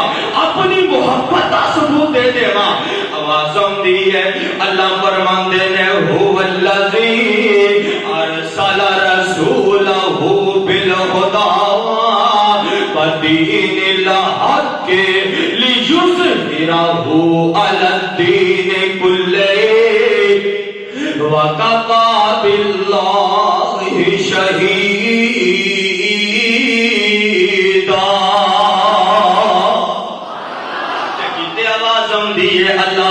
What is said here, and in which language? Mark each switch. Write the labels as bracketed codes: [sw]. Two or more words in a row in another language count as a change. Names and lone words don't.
[pa] اپنی محبت دا ثبوت دے دے وا آواز آندی ہے اللہ فرماندے نے [ar] هو الذی ارسل رسولہ بالہدی ودین الحق لیظہرہ علی الدین کلہ وکفی باللہ شہیدا اللہ